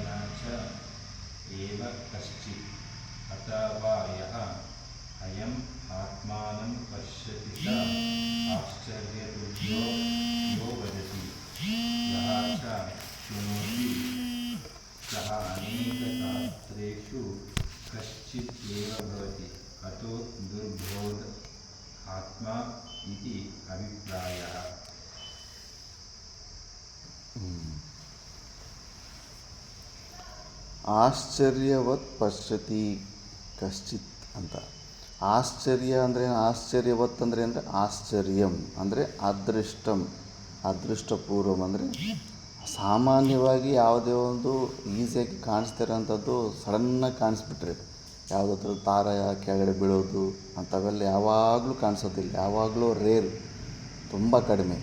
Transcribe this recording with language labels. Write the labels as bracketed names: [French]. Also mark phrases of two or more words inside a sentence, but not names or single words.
[Sanskrit] च एव कश्चित् अथवा यः अयम् आत्मानं पश्यति स आश्चर्यतुल्यो यो वदति यः च शृणोति सः अनेकशास्त्रेषु कश्चित् एव भवति अतो दुर्बोध आत्मा इति अभिप्रायः. ಆಶ್ಚರ್ಯವತ್ ಪಶ್ಯತಿ ಕಶ್ಚಿತ್ [Kannada] ಅಂತ. ಆಶ್ಚರ್ಯ ಅಂದರೆ ಆಶ್ಚರ್ಯವತ್ ಅಂದರೆ ಆಶ್ಚರ್ಯಂ ಅಂದರೆ ಅದೃಷ್ಟಂ, ಅದೃಷ್ಟಪೂರ್ವಂ ಅಂದರೆ ಸಾಮಾನ್ಯವಾಗಿ ಯಾವುದೇ ಒಂದು ಈಸಿಯಾಗಿ ಕಾಣಿಸ್ತಿರೋಂಥದ್ದು ಸಡನ್ನಾಗಿ ಕಾಣಿಸ್ಬಿಟ್ರೆ, ಯಾವುದಾದ್ರೂ ತಾರ ಕೆಳಗಡೆ ಬೀಳೋದು ಅಂಥವೆಲ್ಲ ಯಾವಾಗಲೂ ಕಾಣಿಸೋದಿಲ್ಲ, ಯಾವಾಗಲೂ ರೇರ್, ತುಂಬ ಕಡಿಮೆ.